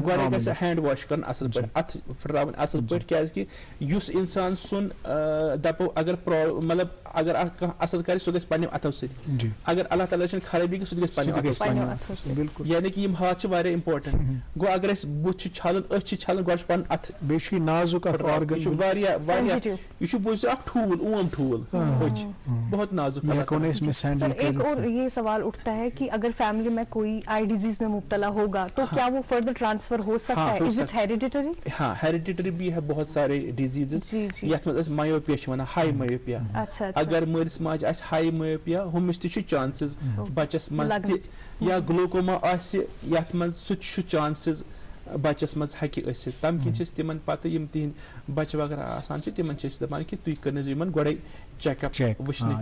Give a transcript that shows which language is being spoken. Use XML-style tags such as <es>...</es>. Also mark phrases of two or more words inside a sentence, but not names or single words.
<ks>گۄڈے گژھِ ہینڈ واش کرُن اصٕل پٲٹھۍ اتھٕ پھِٹراوٕنۍ اصٕل پٲٹھۍ کیازِ کہِ یُس انسان سُنٛد دپو اگر مطلب اگر کانٛہہ اصٕل کرِ سُہ گژھِ پننٮ۪و اتھو سۭتۍ اگر اللہ تعالیٰ چھنہٕ خرٲبی سُہ تہِ گژھِ پننٮ۪و اتھو سۭتۍ بالکل یعنی کہِ یِم ہاتھ چھِ واریاہ امپارٹنٹ گوٚو اگر أسۍ بُتھ چھِ چھلُن أچھ چھِ چھلٕنۍ گۄڈٕ چھُ پنُن اتھٕ بیٚیہِ چھُ یہِ نازُک اکھ آرگن یہِ چھُ واریاہ واریاہ یہِ چھُ بوٗزِو اکھ ٹھوٗل اوم ٹھوٗل أچھ</ks> <ur>بہت نازُک ایک اور یہ سوال اٹھتا ہے کہ اگر فیملی میں کوئی</ur> <en>eye disease</en> <ur>میں مبتلا ہوگا تو کیا وہ</ur> <en>further transfer</en> <ur>ہو سکتا ہے</ur> <en>is it hereditary</en> <ks>ہاں ہیریڈیٹری بھی ہے</ks> <ur>بہت سارے</ur> <ks>ڈیزیزز یتھ منٛز أسۍ مایوپیا چھِ وَنان</ks> <en>high myopia</en> <ks>اگر مٲلِس ماجہِ آسہِ</ks> <en>high myopia</en> <ks>ہُمِس تہِ چھُ چانسز بچس منٛز تہِ یا گلوکوما آسہِ یتھ منٛز سُہ تہِ چھُ چانسز بچس منٛز ہٮ۪کہِ ٲسِتھ تمہِ کِنۍ چھِ أسۍ تِمن پتہٕ یِم تِہنٛدۍ بچہِ وغیرہ آسان چھِ تِمن چھِ أسۍ دپان کہِ تُہۍ کٔرنٲیزیو یِمن گۄڈے چیک اپ وٕچھنہٕ</ks>